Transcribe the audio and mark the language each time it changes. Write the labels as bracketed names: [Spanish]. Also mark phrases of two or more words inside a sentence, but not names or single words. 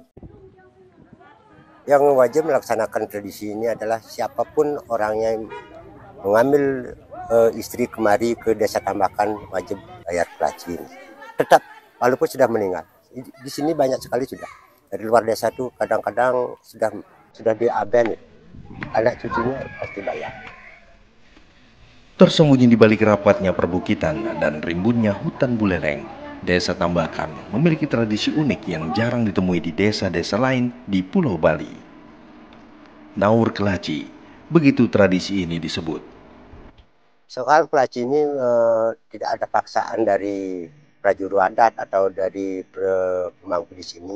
[Indonesian] Yang wajib melaksanakan tradisi ini adalah siapapun orangnya yang mengambil istri kemari ke Desa Tambakan wajib bayar Klaci ini. Tetap walaupun sudah meninggal. Di sini banyak sekali sudah. Dari luar desa tuh kadang-kadang sudah diaben, anak cucunya pasti bayar. Tersembunyi di balik rapatnya perbukitan dan rimbunnya hutan buleleng, Desa Tambakan memiliki tradisi unik yang jarang ditemui di desa-desa lain di Pulau Bali. Naur Klaci, begitu tradisi ini disebut. Soal Klaci ini tidak ada paksaan dari prajurit adat atau dari pemangku di sini.